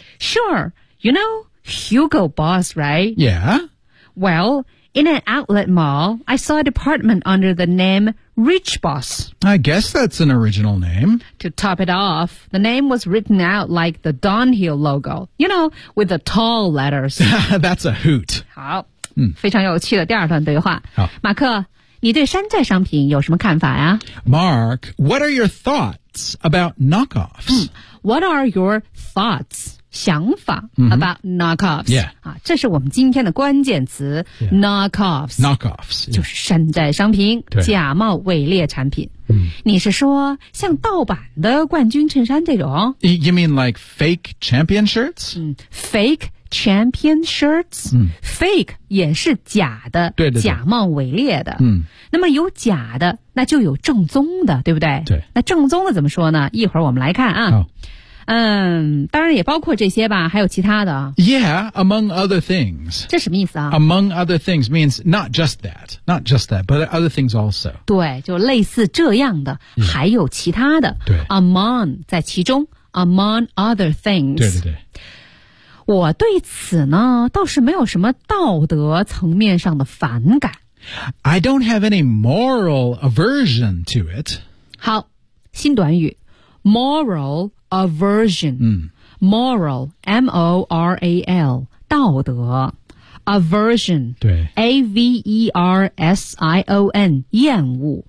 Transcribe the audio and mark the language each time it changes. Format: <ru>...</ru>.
<en>Sure. You know Hugo Boss, right? Yeah. Well, in an outlet mall, I saw a department under the name... Rich Boss. I guess that's an original name. To top it off, the name was written out like the Dunhill logo. You know, with the tall letters. That's a hoot.</en> <zh>好，非常有趣的第二段对话。好，马克，你对山寨商品有什么看法呀？</zh> <en>Mark, what are your thoughts about knockoffs?、 What are your thoughts,</en> <zh>想法、</zh> <en>about knockoffs? Yeah.、</en> <zh>这是我们今天的关键词、knockoffs.</zh> <en>Knockoffs.、</en> <zh>就是山寨商品、假冒伪劣产品。你是说像盗版的冠军衬衫这种？</zh> <en>You mean like fake champion shirts?、 fake champion shirts?、fake</en> <zh>也是假的，对对对，假冒伪劣的、嗯。那么有假的，那就有正宗的，对不对？对。那正宗的怎么说呢？一会儿我们来看啊。当然也包括这些吧，还有其他的。</zh> <en>Yeah, among other things.</en> <zh>这什么意思啊？</zh> <en>Among other things means not just that, not just that, but other things also.</en> <zh>对，就类似这样的、还有其他的。对。</zh> <en>Among,</en> <zh>在其中，</zh> <en>among other things.</en> <zh>对对对。我对此呢，倒是没有什么道德层面上的反感。</zh> <en>I don't have any moral aversion to it.</en> <zh>好，新短语。Moral aversion、Moral M-O-R-A-L 道德 Aversion A-V-E-R-S-I-O-N 厌恶</zh>